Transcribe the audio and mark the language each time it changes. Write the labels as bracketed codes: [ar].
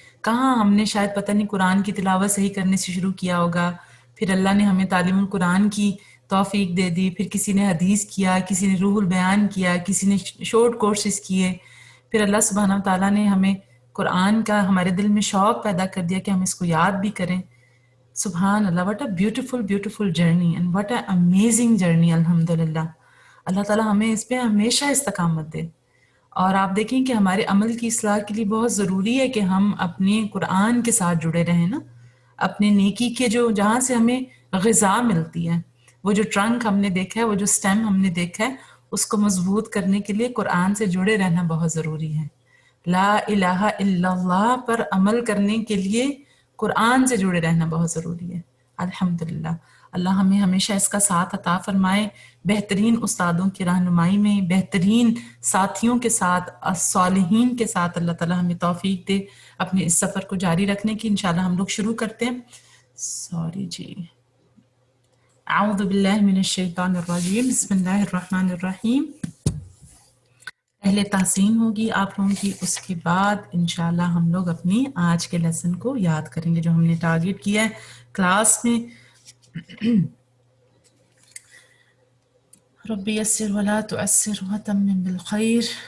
[ur] کہاں ہم نے شاید پتہ نہیں قرآن کی تلاوت صحیح کرنے سے شروع کیا ہوگا، پھر اللہ نے ہمیں تعلیم القرآن کی توفیق دے دی، پھر کسی نے حدیث کیا، کسی نے روح البیان کیا، کسی نے شارٹ کورسز کیے، پھر اللہ سبحانہ تعالیٰ نے ہمیں قرآن کا ہمارے دل میں شوق پیدا کر دیا کہ ہم اس کو یاد بھی کریں. سبحان اللہ، [en] what a beautiful beautiful journey and what a amazing journey. [ur] الحمدللہ اللہ تعالیٰ ہمیں اس پہ ہمیشہ استقامت دے. اور آپ دیکھیں کہ ہمارے عمل کی اصلاح کے لیے بہت ضروری ہے کہ ہم اپنے قرآن کے ساتھ جڑے رہیں نا. اپنے نیکی کے جو جہاں سے ہمیں غذا ملتی ہے، وہ جو ٹرنک ہم نے دیکھا ہے، وہ جو سٹیم ہم نے دیکھا ہے، اس کو مضبوط کرنے کے لیے قرآن سے جڑے رہنا بہت ضروری ہے. لا الہ الا اللہ پر عمل کرنے کے لیے قرآن سے جڑے رہنا بہت ضروری ہے. الحمدللہ اللہ ہمیں ہمیشہ اس کا ساتھ عطا فرمائے. بہترین استادوں کی رہنمائی میں، بہترین ساتھیوں کے ساتھ، صالحین کے ساتھ اللہ تعالیٰ ہمیں توفیق دے اپنے اس سفر کو جاری رکھنے کی. انشاءاللہ ہم لوگ شروع کرتے ہیں. سوری جی، [ar] اعوذ باللہ من الشیطان الرجیم، بسم اللہ الرحمن الرحیم. [ur] پہلے تحسین ہوگی آپ لوگوں کی، اس کے بعد انشاءاللہ ہم لوگ اپنی آج کے لیسن کو یاد کریں گے جو ہم نے ٹارگٹ کیا ہے کلاس میں. [ar] رب یسر ولا تعسر وتمم بالخیر.